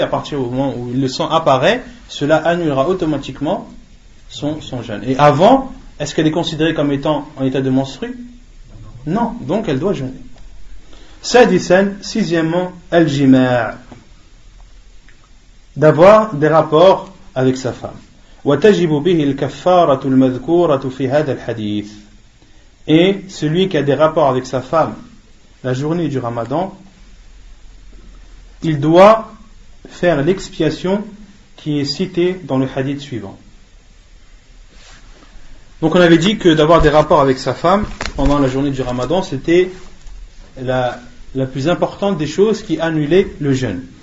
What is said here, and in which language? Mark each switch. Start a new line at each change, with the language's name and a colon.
French: À partir du moment où le sang apparaît, cela annulera automatiquement son jeûne. Et avant, est-ce qu'elle est considérée comme étant en état de menstrue? Non, donc elle doit jeûner. Sadisan, sixièmement, al-jima', d'avoir des rapports avec sa femme.
Arabic: وتجب به الكفارة المذكورة في هذا الحديث.
French: Et celui qui a des rapports avec sa femme la journée du Ramadan, il doit faire l'expiation qui est citée dans le hadith suivant. Donc on avait dit que d'avoir des rapports avec sa femme pendant la journée du Ramadan, c'était la plus importante des choses qui annulait le jeûne.